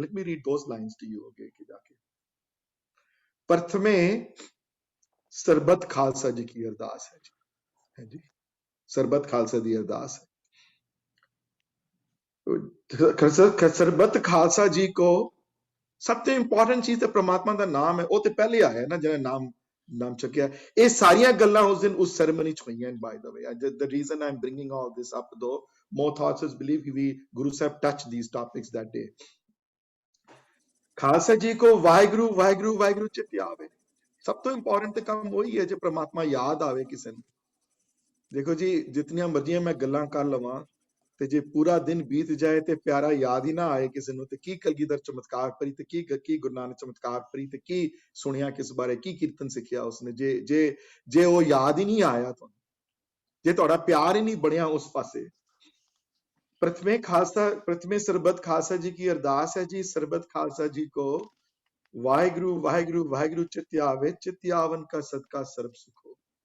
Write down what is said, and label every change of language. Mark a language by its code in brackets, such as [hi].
[en] let me read those lines to you [pa] ਅੱਗੇ ਜਾ ਕੇ। ਪ੍ਰਥਮੇ ਸਰਬਤ ਖਾਲਸਾ ਜੀ ਕੀ ਅਰਦਾਸ ਹੈ ਜੀ, ਸਰਬਤ ਖਾਲਸਾ ਦੀ ਅਰਦਾਸ ਹੈ। ਸਰਬਤ ਖਾਲਸਾ ਜੀ ਕੋ ਸਭ ਤੋਂ ਇੰਪੋਰਟੈਂਟ ਚੀਜ਼ ਤੇ ਪ੍ਰਮਾਤਮਾ ਦਾ ਨਾਮ ਹੈ, ਉਹ ਤੇ ਪਹਿਲੇ ਆਇਆ ਨਾ, ਜਿਹੜਾ ਨਾਮ ਚੱਕਿਆ। ਇਹ ਸਾਰੀਆਂ ਗੱਲਾਂ ਉਸ ਦਿਨ ਉਸ ਸੈਰੇਮਨੀ ਚ ਹੋਈਆਂ। [en] By the way, the reason I'm bringing all this up though, more thoughts is believe we Guru Sahib touched these topics that day. [pa] Khalsa ਜੀ ਕੋ ਵਾਹਿਗੁਰੂ ਵਾਹਿਗੁਰੂ ਵਾਹਿਗੁਰੂ ਚਿਤ ਆਵੇ। ਸਭ ਤੋਂ ਇੰਪੋਰਟੈਂਟ ਤੇ ਕੰਮ ਉਹੀ ਹੈ ਜੇ ਪ੍ਰਮਾਤਮਾ ਯਾਦ ਆਵੇ ਕਿਸੇ ਨੂੰ। ਦੇਖੋ ਜੀ, ਜਿਤਨੀਆਂ ਮਰਜ਼ੀਆਂ ਮੈਂ ਗੱਲਾਂ ਕਰ ਲਵਾਂ ਤੇ ਜੇ ਪੂਰਾ ਦਿਨ ਬੀਤ ਜਾਏ ਤੇ ਪਿਆਰਾ ਯਾਦ ਹੀ ਨਾ ਆਏ ਕਿਸੇ ਨੂੰ, ਤੇ ਕੀ ਕਲਗੀਧਰ ਚਮਤਕਾਰ ਪਰੀ, ਤੇ ਕੀ ਗੁਰੂ ਨਾਨਕ ਚਮਤਕਾਰ ਪਰੀ, ਤੇ ਕੀ ਸੁਣਿਆ ਕਿਸ ਬਾਰੇ, ਕੀ ਕੀਰਤਨ ਸਿੱਖਿਆ ਉਸਨੇ, ਜੇ ਉਹ ਯਾਦ ਹੀ ਨਹੀਂ ਆਇਆ ਤੁਹਾਨੂੰ, ਜੇ ਤੁਹਾਡਾ ਪਿਆਰ ਹੀ ਨਹੀਂ ਬਣਿਆ ਉਸ ਪਾਸੇ। प्रथमे सरबत खालसा जी की अरदास है जी। सरबत खालसा जी को वाहिगुरु वाहिगुरु वाहिगुरु चित आवे, चित आवन का सदका सर्ब सुख हो।